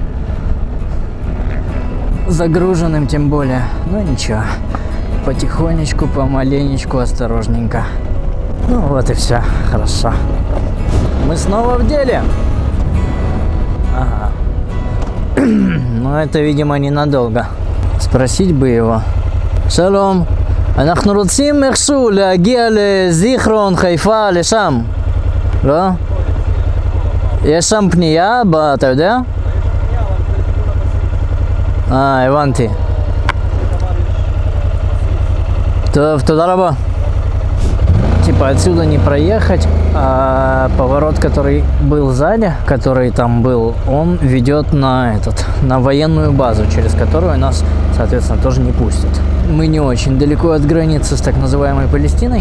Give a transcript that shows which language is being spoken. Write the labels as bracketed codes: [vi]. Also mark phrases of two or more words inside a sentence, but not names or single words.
[ru] Загруженным тем более. Но ничего. Потихонечку, помаленечку, осторожненько. Ну вот и все, хорошо. Мы снова в деле. Ага. Но это, видимо, ненадолго. Спросить бы его. Шалом. [he] אנחנו רוצים איכשהו להגיע לזיכרון, חיפה, לשם. לא? יש שם פנייה, אתה יודע? הבנתי. טוב, תודה רבה. [ru] Типа отсюда не проехать, а поворот, который был сзади, который там был, он ведет на на военную базу, через которую нас, соответственно, тоже не пустят. Мы не очень далеко от границы с так называемой Палестиной.